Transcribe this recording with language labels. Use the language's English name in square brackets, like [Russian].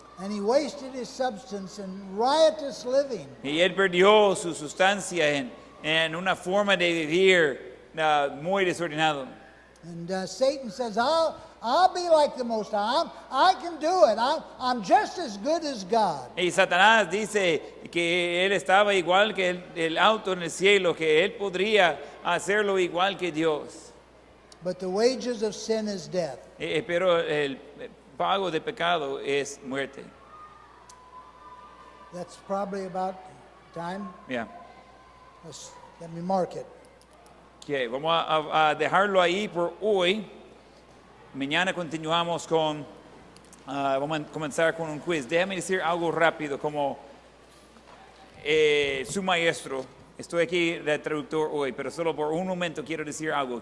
[English] And he wasted his substance in riotous living. [Spanish] Y él perdió su sustancia en una forma de vivir muy desordenado. [English] And Satan says, I'll be like the Most High. I can do it. I'm just as good as God. [Spanish] Y Satanás dice que él estaba igual que el auto en el cielo, que él podría hacerlo igual que Dios. [English] But the wages of sin is death. [Spanish] Pero el pago de pecado es muerte. [English] That's probably about time. Yeah. Let me mark it. [Spanish] Okay, vamos a dejarlo ahí por hoy. Mañana continuamos con, vamos a comenzar con un quiz. Déjame decir algo rápido, como su maestro. Estoy aquí de traductor hoy, pero solo por un momento quiero decir algo.